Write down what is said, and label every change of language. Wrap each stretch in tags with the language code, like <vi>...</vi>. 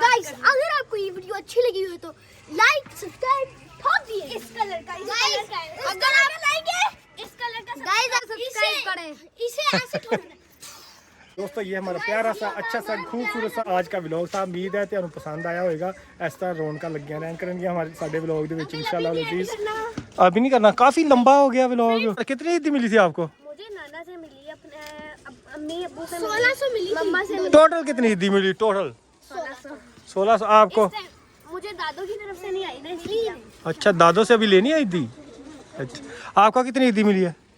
<hi>Guys करना। अगर आपको ये वीडियो अच्छी लगी हो तो लाइक सब्सक्राइब ठोक दिए। इस कलर का गाइस अगर आप लाएंगे इस कलर का गाइस सब्सक्राइब करें। इसे ऐसे ठोकना। दोस्तों ये हमारा प्यारा सा अच्छा सा खूबसूरत सा आज का ਵਲੌਗ था।</hi> <pa>ਉਮੀਦ ਹੈ ਤੁਹਾਨੂੰ ਪਸੰਦ ਆਇਆ ਹੋਵੇਗਾ। ਇਸ ਤਰ੍ਹਾਂ ਰੌਣਕਾਂ ਲੱਗੀਆਂ ਰਹਿਣ ਕਰਨਗੀਆਂ ਹਮਾਰੇ ਸਾਡੇ ਵਲੌਗ ਦੇ ਵਿੱਚ इंशाल्लाह लजीज।</pa> <hi>अभी नहीं करना, काफी लंबा हो गया व्लॉग। कितनी ईदी मिली थी आपको? मुझे नाना से मिली, अपने अम्मी अब्बू से 1600 मिली, मम्मा से मिली टोटल कितनी ईदी मिली? टोटल 1600। आपको? मुझे दादों की तरफ से नहीं आई ना इसलिए। अच्छा, दादों से अभी लेनी है ईदी। अच्छा, आपका कितनी ईदी मिली है?</hi>